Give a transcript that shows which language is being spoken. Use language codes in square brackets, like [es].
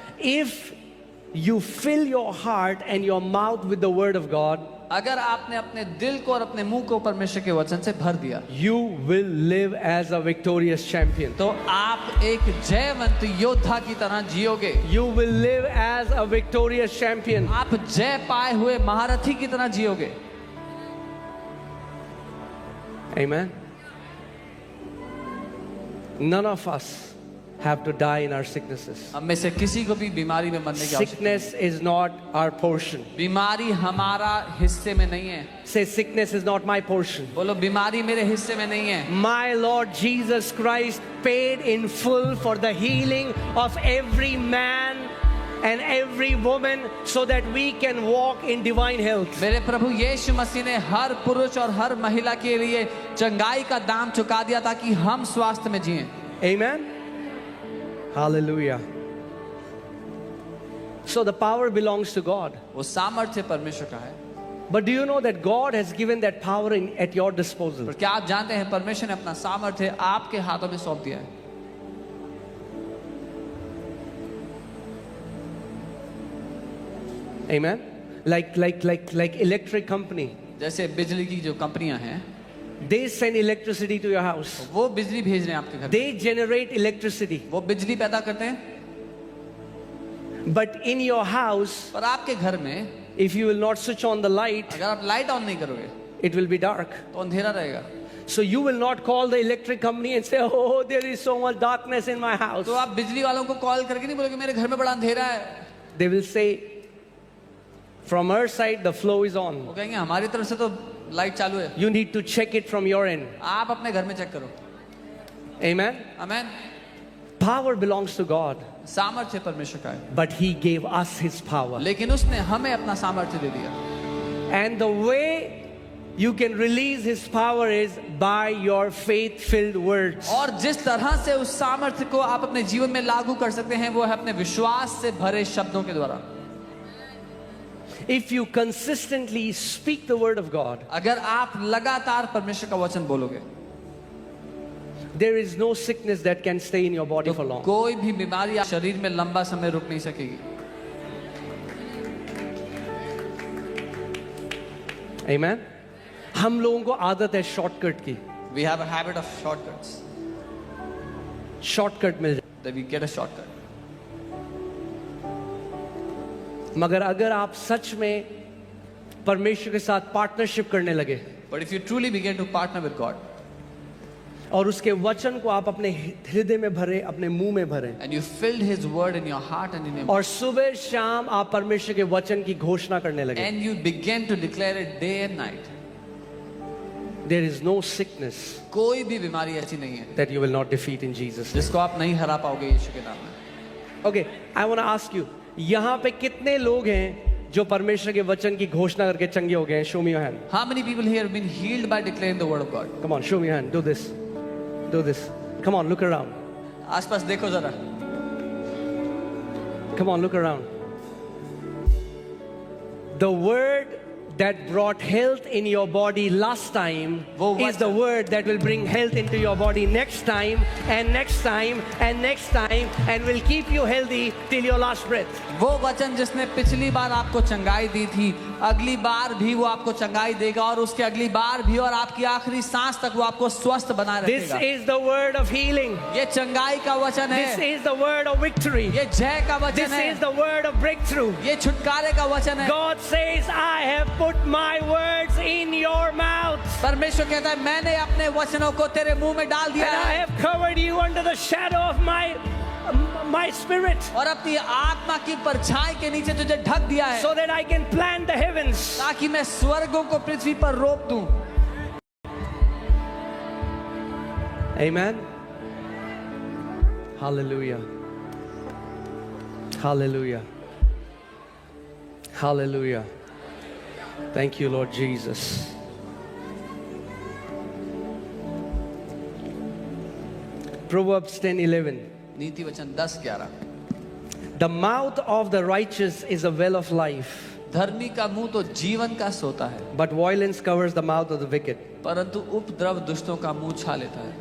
[en] If you fill your heart and your mouth with the word of God, [hi] अगर आपने अपने दिल को और अपने मुंह को परमेश्वर के वचन से भर दिया, [en] you will live as a victorious champion. [hi] तो आप एक जयवंत योद्धा की तरह जियोगे. [en] You will live as a victorious champion. [hi] आप जय पाए हुए महारथी की तरह जियोगे. [en] Amen. None of us have to die in our sicknesses. [hi] हम में से किसी को भी बीमारी में मरने की आवश्यकता नहीं। [en] Sickness is not our portion. [hi] बीमारी हमारा हिस्से में नहीं है। [en] Say, sickness is not my portion. [hi] बोलो बीमारी मेरे हिस्से में नहीं है। [en] My Lord Jesus Christ paid in full for the healing of every man and every woman so that we can walk in divine health. [hi] मेरे प्रभु यीशु मसीह ने हर पुरुष और हर महिला के लिए चंगाई का दाम चुका दिया ताकि हम स्वास्थ्य में जिएं। [en] Amen. Hallelujah. So the power belongs to God. [hi] वो सामर्थ्य परमेश्वर का है। [en] But do you know that God has given that power at your disposal? [hi] पर क्या आप जानते हैं परमेश्वर ने अपना सामर्थ्य आपके हाथों में सौंप दिया है? [en] Amen. Like electric company. [hi] जैसे बिजली की जो कंपनियां हैं, [en] They send electricity to your house. [hi] वो बिजली भेज रहे हैं आपके घर में। [en] They generate electricity. [hi] वो बिजली पैदा करते हैं। [en] But in your house, [hi] पर आपके घर में [en] if you will not switch on the light, [hi] अगर आप लाइट ऑन नहीं करोगे [en] it will be dark. [hi] तो अंधेरा रहेगा। [en] So you will not call the electric company and say, oh, there is so much darkness in my house. [hi] तो आप बिजली वालों को कॉल करके नहीं बोलोगे मेरे घर में बड़ा अंधेरा है। [en] They will say, from our side, the flow is on. [hi] वो कहेंगे हमारी तरफ से तो लाइट चालू है। [en] You need to check it from your end. [hi] आप अपने घर में चेक करो। [en] Amen. [hi] Amen. [en] Power belongs to God, [hi] सामर्थ्य परमेश्वर का है, [en] but He gave us His power. [hi] लेकिन उसने हमें अपना सामर्थ्य दे दिया। [en] And the way you can release His power is by your faith-filled words. [hi] और जिस तरह से उस सामर्थ्य को आप अपने जीवन में लागू कर सकते हैं वो है अपने विश्वास से भरे शब्दों के द्वारा। [en] If you consistently speak the word of God, [hi] अगर आप लगातार परमेश्वर का वचन बोलोगे [en] there is no sickness that can stay in your body for long. [hi] कोई भी बीमारी आप शरीर में लंबा समय रुक नहीं सकेगी। [en] Amen. [hi] हम लोगों को आदत है शॉर्टकट की। [en] We have a habit of shortcuts. [hi] Shortcut मिल जाए। [en] That we get a shortcut. [hi] मगर अगर आप सच में परमेश्वर के साथ पार्टनरशिप करने लगे [en] But if you truly begin to partner with God [hi] और उसके वचन को आप अपने हृदय में भरे, अपने मुंह में भरे, [en] and you filled His word in your heart and in your [hi] और सुबह शाम आप परमेश्वर के वचन की घोषणा करने लगे, [en] and you begin to declare it day and night, there is no sickness [hi] कोई भी बीमारी ऐसी नहीं है [en] that you will not defeat in Jesus. [hi] जिसको आप नहीं हरा पाओगे यीशु के नाम में। [en] Okay, I want to ask you, [hi] यहाँ पे कितने लोग हैं जो परमेश्वर के वचन की घोषणा करके चंगे हो गए हैं? [en] Show me your hand. How many people here have been healed by declaring the word of God? Come on, show me your hand. Do this. Do this. Come on, look around. [hi] आसपास देखो जरा। [en] Come on, look around. The word that brought health in your body last time is the word that will bring health into your body next time and next time and next time and will keep you healthy till your last breath. [hi] वो वचन जिसने पिछली बार आपको चंगाई दी थी, अगली बार भी वो आपको चंगाई देगा और उसके अगली बार भी और आपकी आखिरी सांस तक वो आपको स्वस्थ बनाए [en] This [hi] रखेगा। [en] is the word of healing. [hi] ये चंगाई का वचन [en] This [hi] है। [en] is the word of victory. [hi] ये जय का वचन [en] This [hi] है। [en] is the word of breakthrough. [hi] ये छुटकारे का वचन है। [en] God says, I have put my words in your mouth. [hi] परमेश्वर कहता है मैंने अपने वचनों को तेरे मुंह में डाल [en] And [hi] दिया [en] I [hi] है [en] have covered you under the shadow of my spirit [hi] और अपनी आत्मा की परछाई के नीचे तुझे ढक दिया है [en] so that I can plant the heavens. [hi] ताकि मैं स्वर्गों को पृथ्वी पर रोप दूं। [en] Amen. Hallelujah. Hallelujah. Hallelujah. Thank you, Lord Jesus. Proverbs 10:11. [hi] नीति वचन 10:11। [en] The mouth of the righteous is a well of life, [hi] धर्मी का मुंह तो जीवन का सोता है, [en] but violence covers the mouth of the wicked. [hi] परंतु उपद्रव दुष्टों का मुंह छा लेता है।